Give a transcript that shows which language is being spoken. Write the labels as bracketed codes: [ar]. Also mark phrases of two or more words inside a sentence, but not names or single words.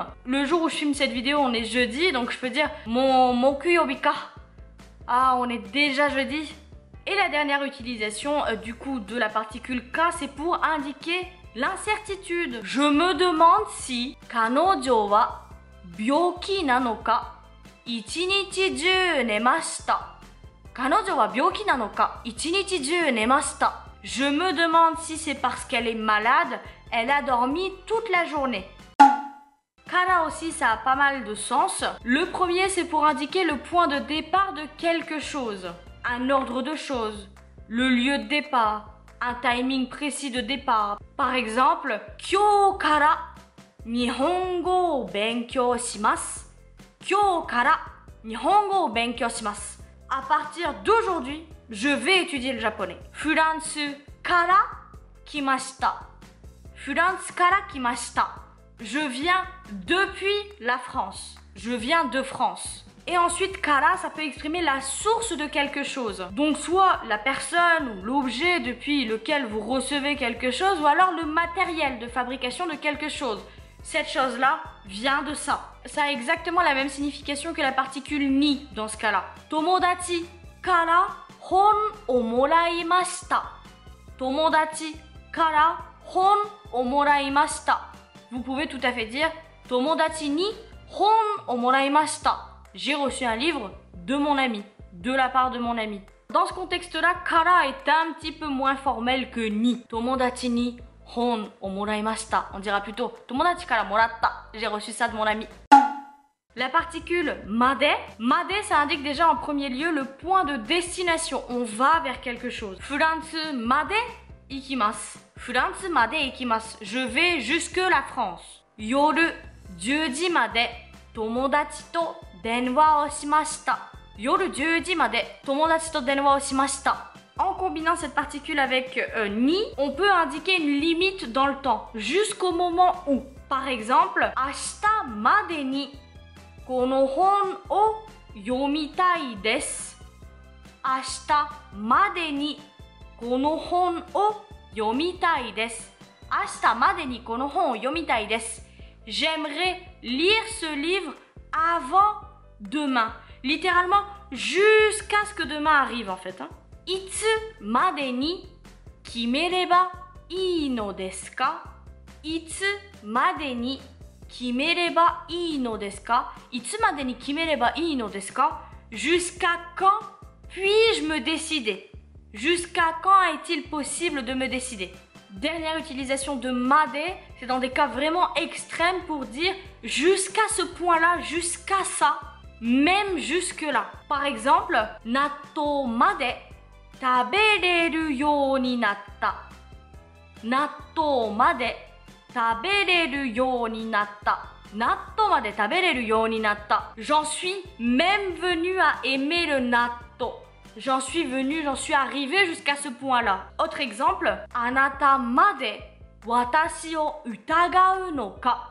[fr] Le jour où je filme cette vidéo, on est jeudi, donc je peux dire [ja] 木曜日か. [fr] Ah, on est déjà jeudi. Et la dernière utilisation du coup de la particule ka, c'est pour indiquer l'incertitude. Je me demande si [ja] 彼女は病気なのか一日中寝ました. 彼女は病気なのか一日中寝ました. [fr] Je me demande si c'est parce qu'elle est malade, elle a dormi toute la journée. Kara aussi, ça a pas mal de sens. Le premier, c'est pour indiquer le point de départ de quelque chose, un ordre de choses, le lieu de départ, un timing précis de départ. Par exemple, [ja] 今日から日本語を勉強します. 今日から日本語を勉強します. [fr] À partir d'aujourd'hui, je vais étudier le japonais. [ja] フランスから来ました. フランスから来ました. [fr] Je viens depuis la France. Je viens de France. Et ensuite, kara, ça peut exprimer la source de quelque chose. Donc, soit la personne ou l'objet depuis lequel vous recevez quelque chose, ou alors le matériel de fabrication de quelque chose. Cette chose-là vient de ça. Ça a exactement la même signification que la particule ni dans ce cas-là. [ja] 友達から本をもらいました. 友達から本をもらいました. [fr] Vous pouvez tout à fait dire [ja] 友達に本をもらいました. [fr] J'ai reçu un livre de mon ami, de la part de mon ami. Dans ce contexte-là, kara est un petit peu moins formel que ni. [ja] 友達に本をもらいました. [fr] On dira plutôt [ja] 友達からもらった. [fr] J'ai reçu ça de mon ami. La particule made, ça indique déjà en premier lieu le point de destination. On va vers quelque chose. [ja] フランスまで行きます。フランスまで行きます. [fr] Je vais jusque la France. [ja] 夜10時まで友達と電話をしました。夜10時まで友達と電話をしました。 [fr] En combinant cette particule avec ni, on peut indiquer une limite dans le temps, jusqu'au moment où. Par exemple, [ja] 明日までにこの本を読みたいです。明日までにこの本を読みたいです。明日までにこの本を読みたいです。 [fr] J'aimerais lire ce livre avant demain. Littéralement, jusqu'à ce que demain arrive en fait. [ja] いつまでに決めればいいのですか? いつまでに決めればいいのですか? いつまでに決めればいいのですか? [fr] Jusqu'à quand puis-je me décider? Jusqu'à quand est-il possible de me décider? Dernière utilisation de made, c'est dans des cas vraiment extrêmes pour dire jusqu'à ce point-là, jusqu'à ça, même jusque-là. Par exemple, [ja] 納豆まで食べられるようになった. 納豆まで食べられるようになった. 納豆まで食べられるようになった. [fr] J'en suis même venue à aimer le natto. J'en suis venue, j'en suis arrivée jusqu'à ce point-là. Autre exemple, [ja] あなたまで私を疑うのか?